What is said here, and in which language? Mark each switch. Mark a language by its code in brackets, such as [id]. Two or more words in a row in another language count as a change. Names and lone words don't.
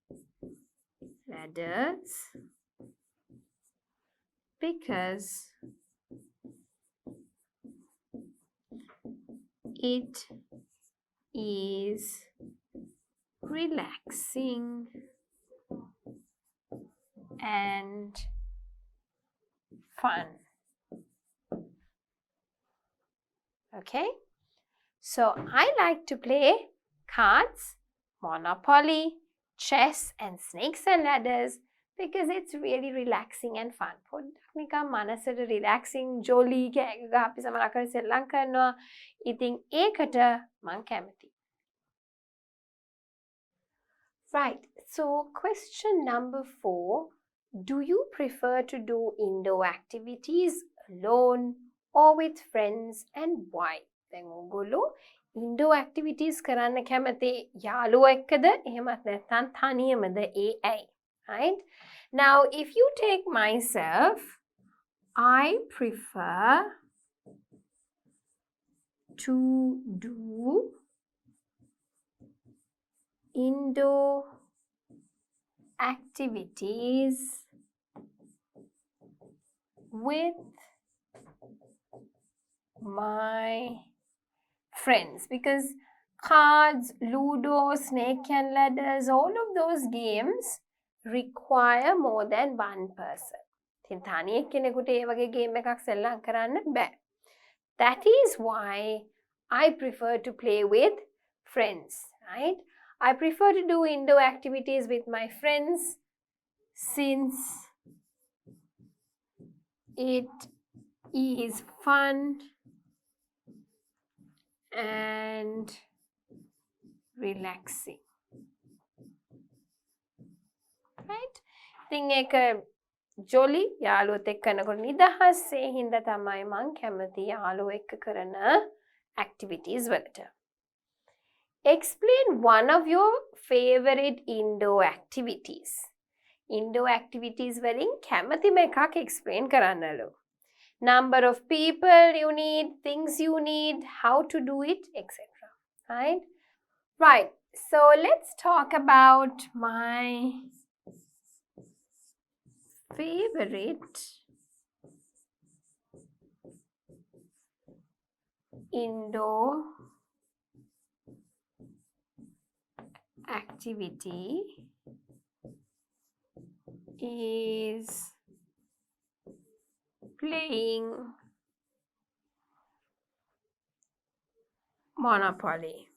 [en] ladders because it is relaxing and fun. Okay, so I like to play cards, Monopoly, chess and snakes and ladders because it's really relaxing and fun. [si] පොඩ්ඩක් නිකන් මනසට relaxing, jolly කෑග ගහ අපි සමහරකට සෙල්ලම් කරනවා. ඉතින් ඒකට මං කැමතියි. [en] Right, so question number 4. Do you prefer to do indoor activities alone or with friends and why? [si] දැන් ඔයගොල්ලෝ [en] indoor activities [si] කරන්න කැමති යාළුවෝ එක්කද එහෙමත් නැත්නම් තනියමද ඒ ඇයි? [en] Right? Now if you take myself, I prefer to do indoor activities with my friends because cards, Ludo, snake and ladders, all of those games require more than one person. [si] ඉතින් තනියෙක් කෙනෙකුට ඒ වගේ ගේම් එකක් සෙල්ලම් කරන්න බෑ. [en] That is why I prefer to play with friends, right? I prefer to do indoor activities with my friends since it is fun and relaxing. Right? [si] ඉතින් ඒක jolly යාළුවොත් එක්ක කරනකොට නිදහස් ඒ හින්දා තමයි මං කැමති යාළුවෝ එක්ක කරන activities වලට. [en] Explain one of your favorite indoor activities. Indoor activities [si] වලින් කැමතිම එකක් explain කරන්නලු. [en] Number of people you need, things you need, how to do it, etc. Right? Right. So let's talk about my favorite indoor activity is playing Monopoly.